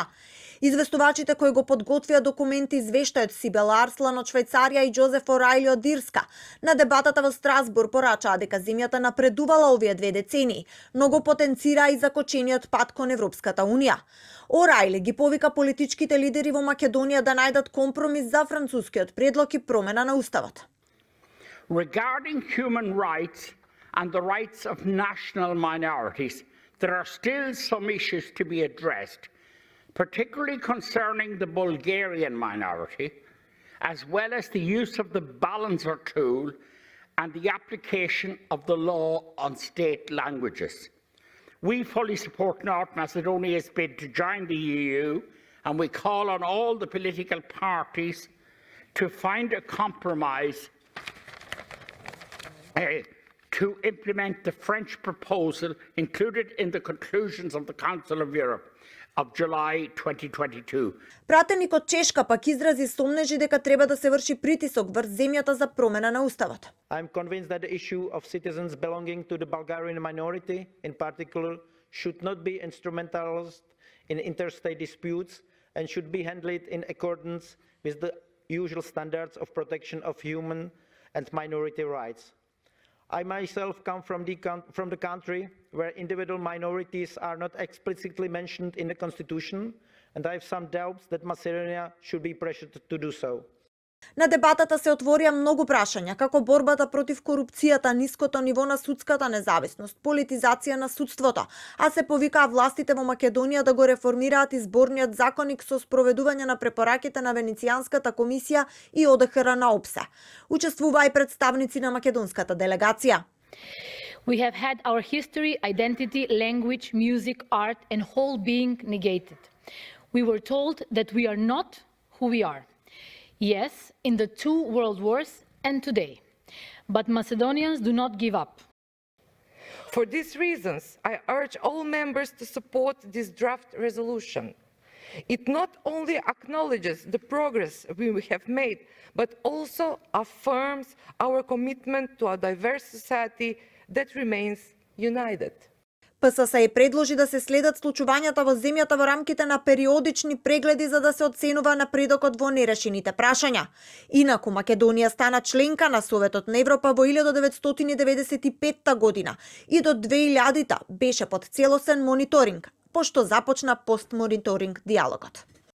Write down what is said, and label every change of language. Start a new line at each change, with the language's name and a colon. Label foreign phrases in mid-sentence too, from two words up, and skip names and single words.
Macedonian: Известувачите кои го подготвија документ извештајот Сибел Арслан од Швајцарија и Џозеф Орајли од Ирска. На дебатата во Страсбург порачаа дека земјата напредувала овие 2 децении, но го потенцира и закочениот пат кон Европската Унија. Орајли ги повика политичките лидери во Македонија да најдат компромис за францускиот предлог и промена на уставот.
English: Regarding human rights and the rights of national minorities, there are still some issues to be addressed, particularly concerning the Bulgarian minority, as well as the use of the balancer tool and the application of the law on state languages. We fully support North Macedonia's bid to join the EU, and we call on all the political parties to find a compromise to implement the French proposal included in the conclusions of the Council of Europe of July 2022.
Macedonian: Пратеникот Чешка пак изрази сомнежи дека треба да се врши притисок врз земјата за промена на уставот.
English: I'm convinced that the issue of citizens belonging to the Bulgarian minority in particular should not be instrumentalized in interstate disputes and should be handled in accordance with the usual standards of protection of human and minority rights. I myself come from the country where individual minorities are not explicitly mentioned in the constitution, and I have some doubts that Macedonia should be pressured to do so.
Macedonian: На дебатата се отворија многу прашања, како борбата против корупцијата, ниското ниво на судската независност, политизација на судството, а се повикаа властите во Македонија да го реформираат изборниот законник со спроведување на препораките на Венецијанската комисија и ОДХР на ОПСЕ. Учествуваа и представници на македонската делегација.
English: We have had our history, identity, language, music, art and whole being negated. We were told that we are not who we are. Yes, in the 2 world wars and today. But Macedonians do not give up. For these reasons, I urge all members to support this draft resolution. It not only acknowledges the progress we have made, but also affirms our commitment to a diverse society that remains united.
Macedonian: ПСС ја предложи да се следат случувањата во земјата во рамките на периодични прегледи за да се оценува напредокот во нерешените прашања. Инаку Македонија стана членка на Советот на Европа во 1995 година и до 2000 беше под целосен мониторинг, пошто започна постмониторинг диалогот.